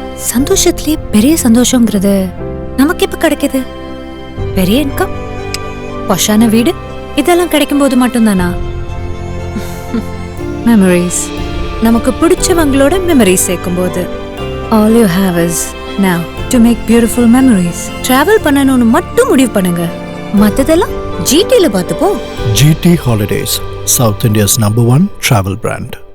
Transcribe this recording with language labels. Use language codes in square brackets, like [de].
[ta] சந்தோஷத்திலே பெரிய சந்தோஷங்கிறது நமக்கு எப்ப கிடைக்குது? பெரிய இன்கம், பொஷான வீடு, இதெல்லாம் கிடைக்கும் போது மட்டும்தானா? மெமரிஸ், நமக்கு பிடிச்சவங்களோட மெமரிஸ் சேர்க்கும் போது. [en] All you have is now to make beautiful memories. [ta] Travel பண்ணணும்னு மட்டும் முடிவு பண்ணுங்க, மத்ததெல்லாம் GTல பார்த்துப்போம். [en] GT Holidays, South India's #1 travel brand.